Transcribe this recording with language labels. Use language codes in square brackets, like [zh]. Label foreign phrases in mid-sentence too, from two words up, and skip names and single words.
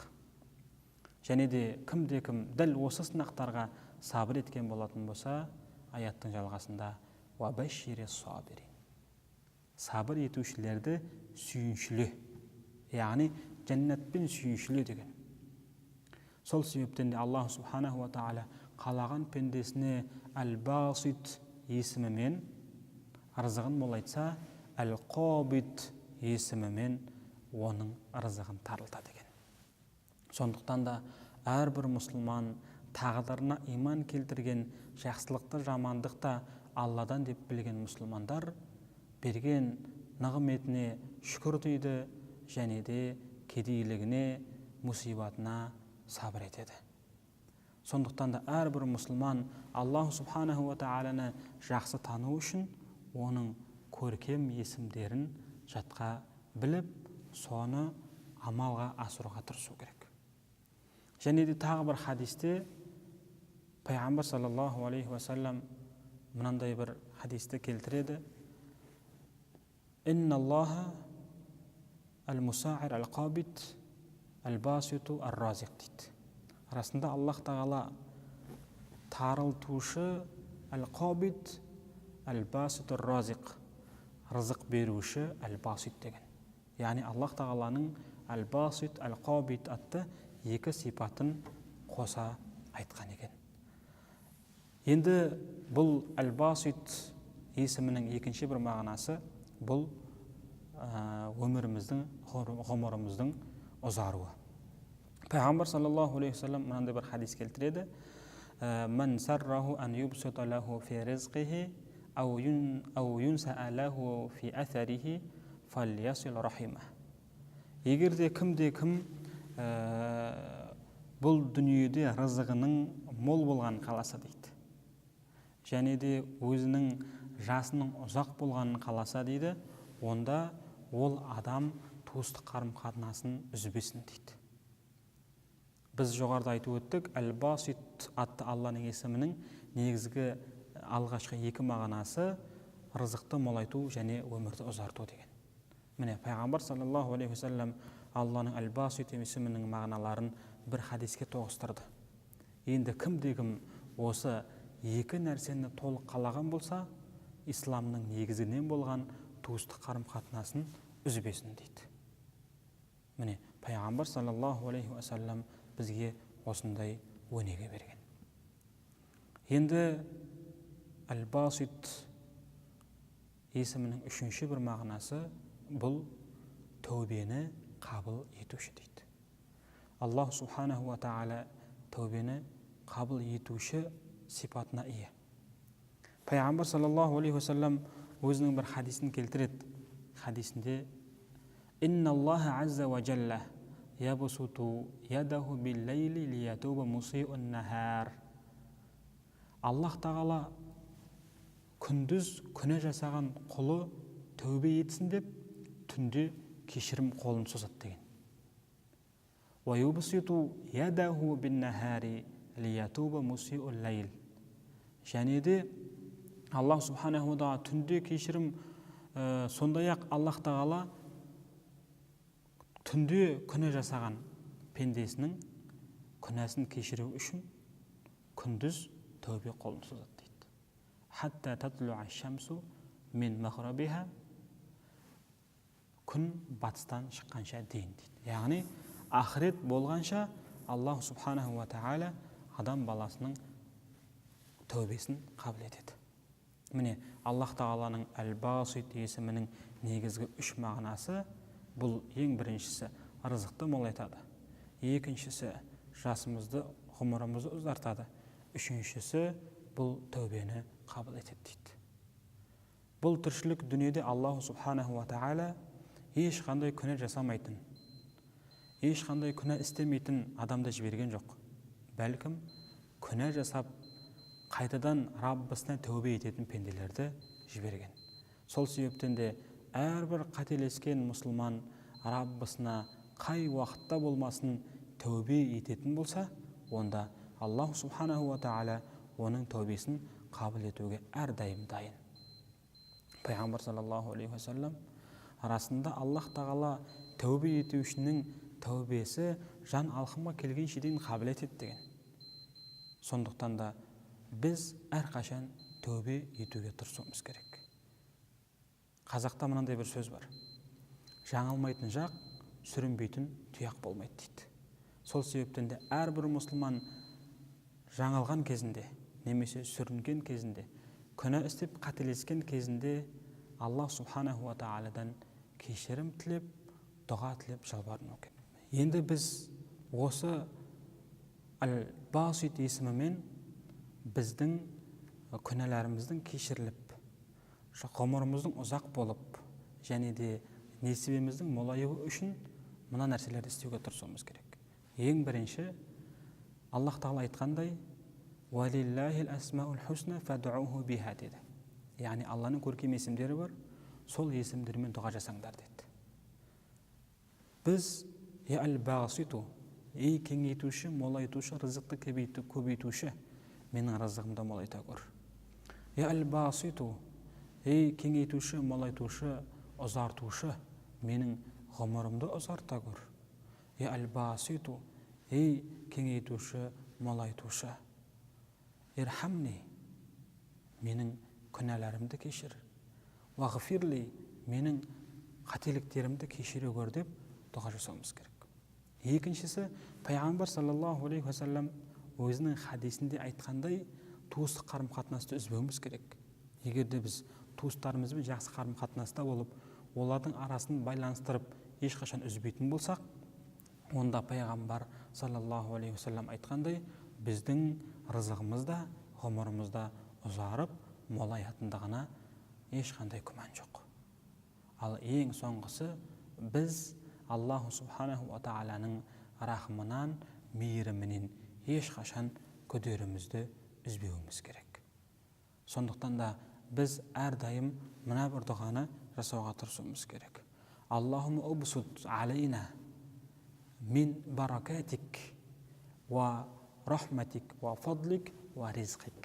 [kk] Және де кім дәл осы сынақтарға сабыр еткен болатын болса, аяттың жалғасында [ar] «وبشر الصابرين». [kk] Сабыр етушілерді сүйіншіле, яғни жәннатпен сүйіншіле деген. Сол себептен де Аллах [ar] سبحانه وتعالى [kk] қалаған пендесіне әл-басит есімімен рызығын молайтса, әл-қабит есімімен оның рызығын тарылта деген. Сондықтан да әрбір мұсылман тағдырына иман келтірген, жақсылықты, жамандықта Алладан деп білген мұсылмандар берген нығметіне шүкір дейді, және де кедейлігіне, мұсибатына сабыр етеді. Сондықтан да әрбір мұсылман Аллах [ar] سبحانه وتعالى [kk] жақсы тану үшін оның көркем есімдерін жатқа біліп, соны амалға асыруға тырысу керек. Және де тағы бір хадисте Пайғамбар [ar] صلى الله عليه وسلم [kk] мынандай бір хадисті келтіреді. [ar] إن الله المسعر القابض الباسط الرازق дейді. [kk] Арасында Аллах тағала тарылтушы [ar] القابض الباسط الرازق, [kk] рызық беруші әл-басит деген. Яғни Аллах тағаланың әл-басит, әл-қабит атты екі сипатын қоса айтқан екен. Енді бұл әл-басит есімінің екінші бір мағынасы бұл өміріміздің, ғұмырымыздың ұзаруы. Пайғамбар [ar] صلى الله عليه وسلم [kk] мынандай бір хадис келтіреді. [ar] من سره أن يبسط له في رزقه أو ينسأ له في أثره فليصل رحمه. [kk] Егер де кім бұл дүниеде рызығының мол болғанын қаласа дейді, және де өзінің жасының ұзақ болғанын қаласа дейді, онда ол адам туыстық қарым-қатынасын үзбесін дейді. Біз жоғарыда айтып өттік, әл-басит атты Алланың есімінің негізгі алғашқы екі мағынасы рызықты молайту және өмірді ұзарту деген. Міне, Пайғамбар [ar] صلى الله عليه وسلم [kk] Алланың әл-басит есімінің мағыналарын бір хадиске тоғыстырды. Енді кім осы екі нәрсені толық қалаған болса, исламның негізінен болған туыстық қарым-қатынасын үзбесін дейді. Міне, Пайғамбар [ar] صلى الله عليه وسلم [kk] бізге осындай өнеге берген. Енді әл-басит есімінің үшінші бір мағынасы бұл тәубені қабыл етуші дейді. Аллах [ar] سبحانه وتعالى [kk] тәубені қабыл етуші сипатына ие. Пайғамбар [ar] صلى الله عليه وسلم [kk] өзінің бір хадисін келтіреді. [ar] Хадисінде إن الله عز وجل يبسط يده بالليل ليتوب مسيء النهار. [kk] Аллах тағала күндіз күнә жасаған құлы тәубе етсін деп түнде кешірім қолын созады деген. [ar] ويبسط يده بالنهار ليتوب مسيء الليل. [kk] Және де Аллах [ar] سبحانه وتعالى [kk] түнде кешірім, сондай-ақ Аллах тағала түнде күнә жасаған пендесінің күнәсін кешіру үшін күндіз тәубе қолын созады дейді. [ar] حتى تطلع الشمس من مغربها, [kk] күн батыстан шыққанша дейін дейді. Яғни ақырет болғанша Аллах [ar] سبحانه وتعالى [kk] адам баласының тәубесін қабыл етеді. Міне Аллах тағаланың әл-басит есімінің негізгі үш мағынасы: бұл ең біріншісі рызықты молайтады, екіншісі жасымызды, ғұмырымызды ұзартады, үшіншісі бұл тәубені қабыл етеді дейді. Бұл тіршілік дүниеде Аллах [ar] سبحانه وتعالى [kk] ешқандай күнә жасамайтын, ешқандай күнә істемейтін адамды жіберген жоқ. Бәлкім күнә жасап қайтадан Раббысына тәубе ететін пенделерді жіберген. Сол себептен де әрбір қателескен мұсылман Раббысына қай уақытта болмасын тәубе ететін болса, онда Аллах [ar] سبحانه وتعالى [kk] оның тәубесін қабыл етуге әрдайым дайын. Пайғамбар [ar] صلى الله عليه وسلم [kk] арасында Аллах тағала тәубе етушінің тәубесі жан алқымға келгенше дейін қабыл етеді деген. Сондықтан да біз әрқашан тәубе етуге тырысуымыз керек. Қазақта мынандай бір сөз бар: жаңылмайтын жақ, сүрінбейтін тұяқ болмайды дейді. Сол себептен де әрбір мұсылман жаңылған кезінде, немесе сүрінген кезінде, күнә істеп қателескен кезінде Аллах [ar] سبحانه وتعالى [kk] кешірім тілеп, дұға тілеп жалбарыну керек. Енді біз осы әл-басит есімімен біздің күнәларымыздың кешіріліп, ғұмырымыздың ұзақ болып, және де несібеміздің молаюы үшін мына нәрселерді істеуге тырысуымыз керек. Ең бірінші, Аллах тағала айтқандай: [ar] «ولله الأسماء الحسنى فادعوه بها» [kk] деді. Яғни Алланың көркем есімдері бар, сол есімдермен дұға жасаңдар деді. Біз [ar] يا الباسط, [kk] ей кеңейтуші, молайтушы, рызықты көбейтуші, менің рызығымды молайта көр. [ar] يا الباسط, [kk] ей кеңейтуші, молайтушы, ұзартушы, менің ғұмырымды ұзарта көр. [ar] يا الباسط, [kk] ей кеңейтуші, молайтушы, ирхамни, менің күнәларымды кешір. Вағфирли, менің қателіктерімді кешіре көр деп дұға жасауымыз керек. Екіншісі, Пайғамбар [ar] صلى الله عليه وسلم [kk] өзінің хадисінде айтқандай, туыстық қарым-қатынасты үзбеуіміз керек. Егер де біз туыстарымызбен жақсы қарым-қатынаста болып, олардың арасын байланыстырып, ешқашан үзбейтін болсақ, онда Пайғамбар [ar] صلى الله عليه وسلم [kk] айтқандай, біздің рызығымызда, ғұмырымызда ұзарып, молаятындығына ешқандай күмән жоқ. Ал ең соңғысы, біз Аллаху [ar] سبحانه وتعالى [kk] рахымынан, мейірімінен ешқашан күдерімізді үзбеуіміз керек. Сондықтан да біз әрдайым мына бір дұғаны жасауға тырысуымыз керек. [ar] اللهم ابسط علينا من بركاتك ورحمتك وفضلك ورزقك.